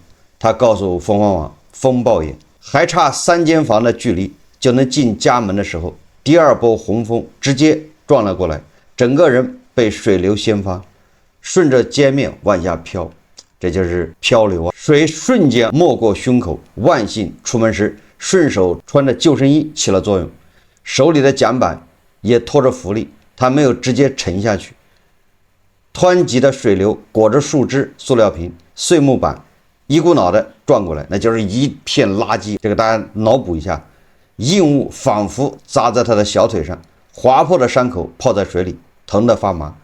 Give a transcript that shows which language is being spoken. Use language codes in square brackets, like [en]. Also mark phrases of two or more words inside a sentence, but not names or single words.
[zh] 他告訴鳳凰網風暴眼，還差3間房的距離就能進家門的時候，第二波洪峰直接撞了過來，整個人被水流掀翻，順着街面往下飄，這就是漂流啊！水瞬間没過胸口，萬幸出門時順手穿的救生衣起了作用，手裡的槳板也拖着浮力，他沒有直接沉下去。湍急的水流裹着樹枝、塑料瓶、碎木板，一股腦的撞過來，那就是一片垃圾。這個大家腦補一下，硬物仿佛扎在他的小腿上，劃破的傷口泡在水裡，疼得發麻。